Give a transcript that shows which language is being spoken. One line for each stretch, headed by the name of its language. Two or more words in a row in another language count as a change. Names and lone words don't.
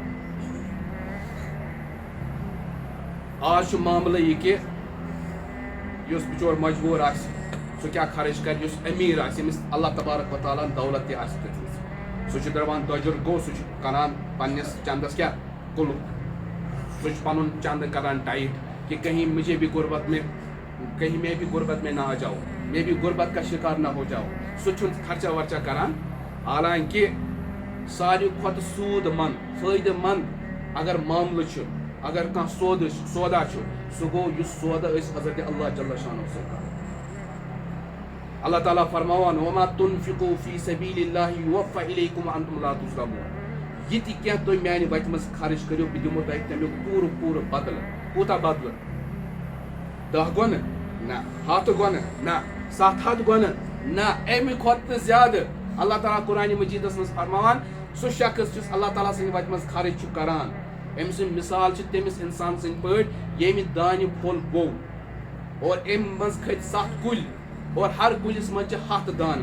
Kashmiri: آز چھُ معاملہٕ یہِ کہِ یُس بِچور مجبوٗر آسہِ سُہ کیٛاہ خرچ کرِ؟ یُس أمیٖر آسہِ، ییٚمِس اللہ تبارک و تعالیٰ ہن دولت تہِ آسہِ دِژمٕژ، سُہ چھُ دپان دۄجُر گوٚو، سُہ چھُ کران پننِس چندس کیٛاہ؟ قُلُف. سُہ چھُ پنُن چندٕ کران ٹایٹ
Urdu: کہ کہیں میں بھی غربت میں نہ آ جاؤ، میں بھی غربت کا شکار نہ ہو جاؤ.
Kashmiri: سُہ چھُنہٕ خرچہ ورچہ کران. حالانکہ ساروی کھۄتہٕ سوٗد منٛد، فٲیدٕ منٛد اگر معاملہٕ چھُ، اگر کانٛہہ سودا چھُ، سُہ گوٚو یُس سودا أسۍ حضرت اللہ جل شانہ سۭتۍ کرو.
Arabic: اللہ تعالیٰ فرماوان وما تنفقوا فی سبیل اللہ یوفی الیکم وانتم لا تظلمون.
Kashmiri: یہ تہِ کینٛہہ تُہۍ میانہِ وتہِ منٛز خرچ کٔرِو، بہٕ دِمو تۄہہِ تمیُک پوٗرٕ بدلہٕ. کوٗتاہ بدلہٕ؟ 10 گۄنہٕ؟ نہ. 100 گۄنہٕ؟ نہ. 700 گۄنہٕ؟ نہ. اَمہِ کھۄتہٕ تہِ زیادٕ. اللہ تعالیٰ قرآنِ مجیدس منٛز فرماوان سُہ شخص یُس اللہ تعالیٰ سٕنٛدِ وتہِ منٛز خرٕچ چھُ کران، أمۍ سٕنٛز مثال چھِ تٔمِس اِنسان سٕنٛدۍ پٲٹھۍ ییٚمہِ دانہِ پھوٚل گوٚو اور اَمہِ منٛز کھٔتۍ 7 کُلۍ اور ہر کُلِس منٛز چھِ 100 دانہٕ.